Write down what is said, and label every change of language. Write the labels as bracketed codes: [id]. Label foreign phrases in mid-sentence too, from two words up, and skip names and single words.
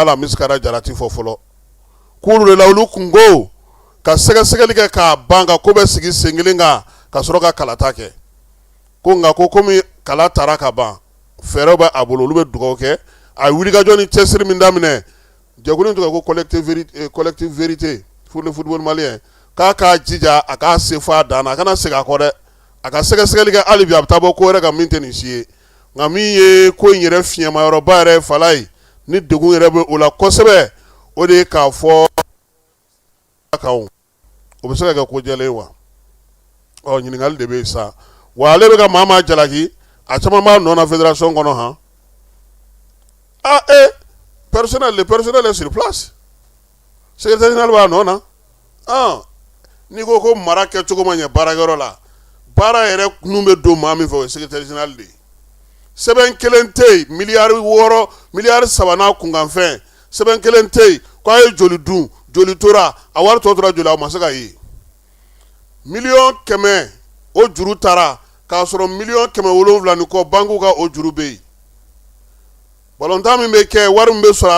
[bm] la Misikara Jarati fɔ fɔlɔ k'olu de la olu kun ko ka sɛgɛsɛgɛli kɛ k'a ban ka ko bɛ sigi sen kelen kan ka sɔrɔ ka kalata kɛ ko nka ko komi kala taara ka ban fɛɛrɛw bɛ a bolo olu bɛ dugawu kɛ a wulikajɔ ni cɛsiri min daminɛ jɛkulu in tɔgɔ ko [fr] collective vérité pour le football malien [bm] k'a k'a jija a k'a se fɔ a dan na a kana segin a kɔ dɛ a ka sɛgɛsɛgɛli kɛ hali bi a bɛ taa bɔ ko wɛrɛ kan min tɛ nin si ye nka min ye ko in yɛrɛ fiɲɛmayɔrɔba yɛrɛ Falaye ni degun yɛrɛ bɛ o la kosɛbɛ o de ye k'a fɔ kan o bɛ se ka kɛ ko jɛlen wa ɲininkali de bɛ yen sa wa ale bɛ ka maa jalaki a caman b'a nɔ na fédération kɔnɔ han [fr] le personnel est sur place secrétaire général [bm] b'a nɔ na n'i ko mara kɛcogo ma ɲɛ baarakɛyɔrɔ la baara yɛrɛ kun bɛ don maa min fɛ o ye [fr] secrétaire général [bm] de ye sɛbɛn kelen tɛ yen miliyari 6 miliyari 3 n'a kunkanfɛn sɛbɛn kelen tɛ yen k'a ye joli dun joli tora a wari tɔ tora joli a ma se ka ye miliyɔn 100 o juru taara k'a sɔrɔ miliyɔn 700 ni kɔ banku ka o juru bɛ yen balontan min bɛ kɛ wari min bɛ sɔrɔ a